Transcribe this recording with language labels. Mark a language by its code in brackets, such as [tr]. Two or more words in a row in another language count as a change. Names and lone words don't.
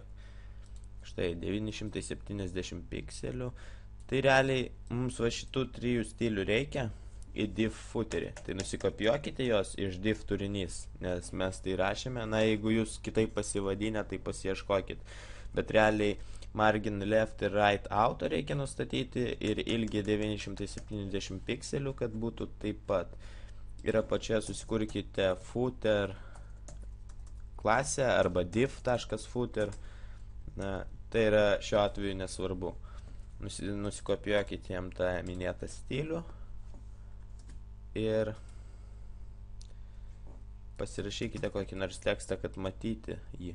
[lt] Štai 970 pikselių. Tai realiai mums va šitų 3 stilių reikia į div footerį. Tai nusikopijuokite jos iš div turinys, nes mes tai rašėme. Jeigu jūs kitaip pasivadinę, tai pasieškokit. Bet realiai [en] margin left [lt] ir [en] right auto [lt] reikia nustatyti ir ilgį 970 pikselių, kad būtų taip pat. Ir apačioje susikurkite footer klasę arba div.footer. Tai yra šiuo atveju nesvarbu. Nusikopijuokite jam tą minėtą stilių ir pasirašykite kokį nors tekstą, kad matyti jį.